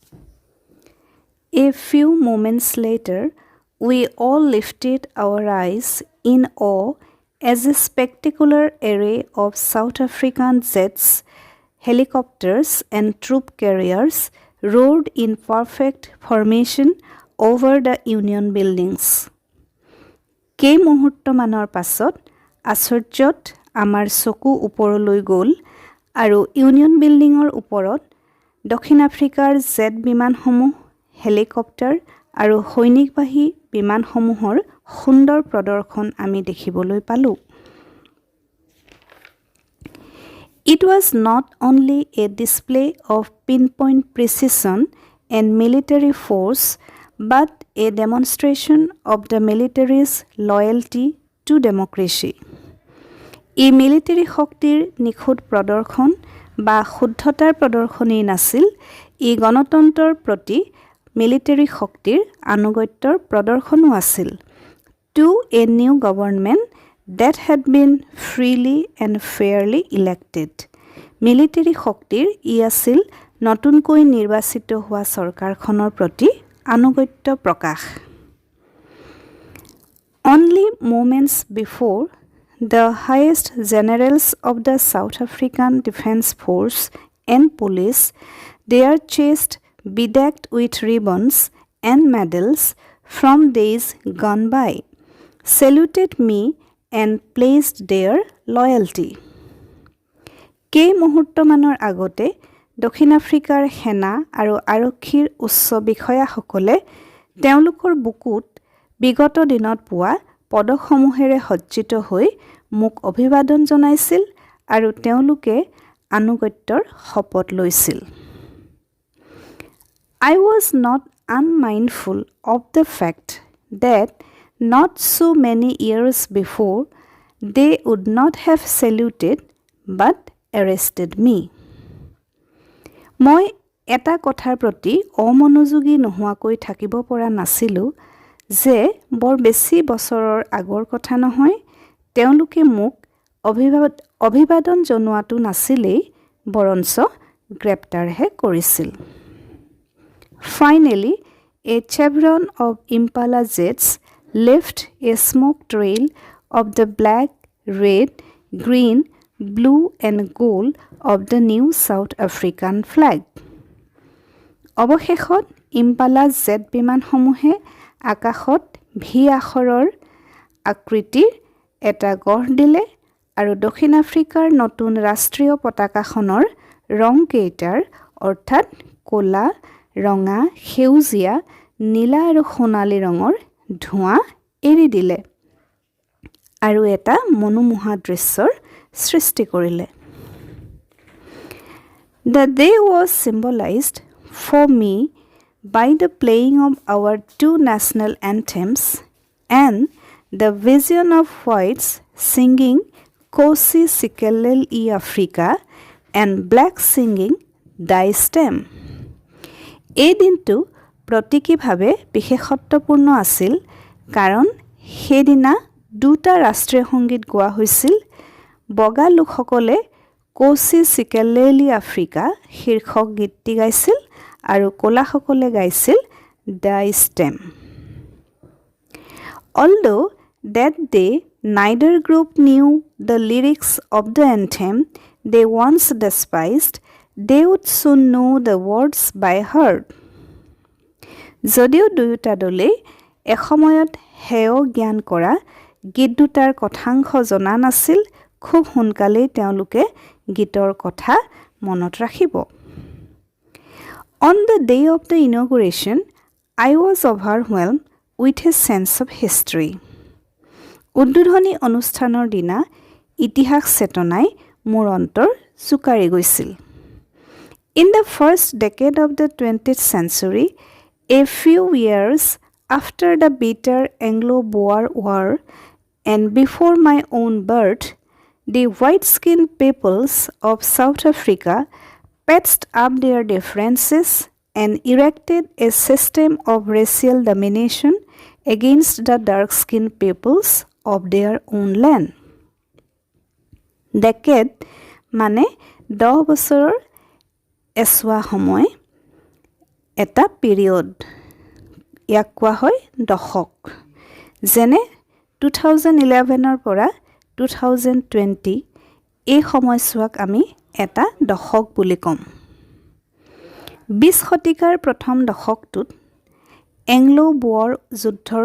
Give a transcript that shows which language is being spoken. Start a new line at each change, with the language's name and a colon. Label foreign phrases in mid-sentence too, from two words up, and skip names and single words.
English: A few moments later, we all lifted our eyes in awe as a spectacular array of South African jets, helicopters, and troop carriers roared in perfect formation over the Union buildings.
Assamese: কেই মুহূৰ্তমানৰ পাছত আশ্চৰ্যত আমাৰ চকু ওপৰলৈ গ'ল আৰু ইউনিয়ন বিল্ডিঙৰ ওপৰত দক্ষিণ আফ্ৰিকাৰ জেট বিমানসমূহ হেলিকপ্টাৰ আৰু সৈনিকবাহী বিমানসমূহৰ সুন্দৰ প্ৰদৰ্শন আমি দেখিবলৈ পালোঁ।
English: It was not only a display of pinpoint precision and military force, but a demonstration of the military's loyalty to democracy.
Assamese: এই মিলিটাৰী শক্তিৰ নিখুঁত প্ৰদৰ্শন বা শুদ্ধতাৰ প্ৰদৰ্শনেই নাছিল, এই গণতন্ত্ৰৰ প্ৰতি মিলিটাৰী শক্তিৰ আনুগত্যৰ প্ৰদৰ্শনো আছিল।
English: To a new government that had been freely and fairly elected.
Assamese: মিলিটাৰী শক্তিৰ ই আছিল নতুনকৈ নিৰ্বাচিত হোৱা চৰকাৰখনৰ প্ৰতি আনুগত্য প্ৰকাশ।
English: Only moments before, the highest generals of the South African Defence Force and police, their chests bedecked with ribbons and medals from days gone by, saluted me and pledged their loyalty.
Assamese: কেই মুহূৰ্তমানৰ আগতে দক্ষিণ আফ্ৰিকাৰ সেনা আৰু আৰক্ষীৰ উচ্চ বিষয়াসকলে তেওঁলোকৰ বুকুত বিগত দিনত পোৱা পদকসমূহেৰে সজ্জিত হৈ মোক অভিবাদন জনাইছিল আৰু তেওঁলোকে আনুগত্যৰ শপত লৈছিল।
English: I was not unmindful of the fact that not so many years before they would not have saluted but arrested me.
Assamese: মই এটা কথাৰ প্ৰতি অমনোযোগী নোহোৱাকৈ থাকিব পৰা নাছিলোঁ যে বৰ বেছি বছৰৰ আগৰ কথা নহয়, তেওঁলোকে মোক অভিবাদন জনোৱাটো নাছিলেই বৰঞ্চ গ্ৰেপ্তাৰহে কৰিছিল।
English: Finally, a chevron of Impala jets left a smoke trail of the black, red, green, blue and gold of the new South African flag.
Assamese: অৱশেষত ইম্পালা জেট বিমানসমূহে আকাশত ভি আখৰৰ আকৃতিৰ এটা গঢ় দিলে আৰু দক্ষিণ আফ্ৰিকাৰ নতুন ৰাষ্ট্ৰীয় পতাকাখনৰ ৰংকেইটাৰ অৰ্থাৎ ক'লা, ৰঙা, সেউজীয়া, নীলা আৰু সোণালী ৰঙৰ ধোঁৱা এৰি দিলে আৰু এটা মনোমোহা দৃশ্যৰ সৃষ্টি কৰিলে।
English: The day was symbolized for me by the playing of our two national anthems and the vision of whites singing Kosi Sikelel-i Afrika and black singing Die Stem.
Assamese: এই দিনটো প্ৰতীকীভাৱে বিশেষত্বপূৰ্ণ আছিল কাৰণ সেইদিনা দুটা ৰাষ্ট্ৰীয় সংগীত গোৱা হৈছিল। বগা লোকসকলে কোচি চিকেলেলি আফ্ৰিকা শীৰ্ষক গীতটি গাইছিল আৰু ক'লাসকলে গাইছিল দ্য ষ্টেম।
English: Although that day neither group knew the lyrics of the anthem they once despised, they would soon know the words by heart.
Assamese: যদিও দুয়োটা দলেই এসময়ত হেয় জ্ঞান কৰা গীত দুটাৰ কথাংশ জনা নাছিল, খুব সোনকালেই তেওঁলোকে গীতৰ কথা মনত ৰাখিব।
English: On the day of the inauguration, I was overwhelmed with a sense of history.
Assamese: উদ্বোধনী অনুষ্ঠানৰ দিনা ইতিহাস চেতনাই মোৰ অন্তৰ জোকাৰি গৈছিল।
English: In the first decade of the 20th century, a few years after the bitter Anglo-Boer War and before my own birth, the white-skinned peoples of South Africa patched up their differences and erected a system of racial domination against the dark-skinned peoples of their own land.
Assamese: Decade মানে 10 বছৰৰ এছৱা সময় এটা পিৰিয়ড ইয়াক কোৱা হয় দশক যেনে 2011 পৰা 2020 এই সময়ছোৱাক আমি এটা দশক বুলি কম 20 শতিকাৰ প্ৰথম দশকটোত এংলো-বোৱাৰ যুদ্ধৰ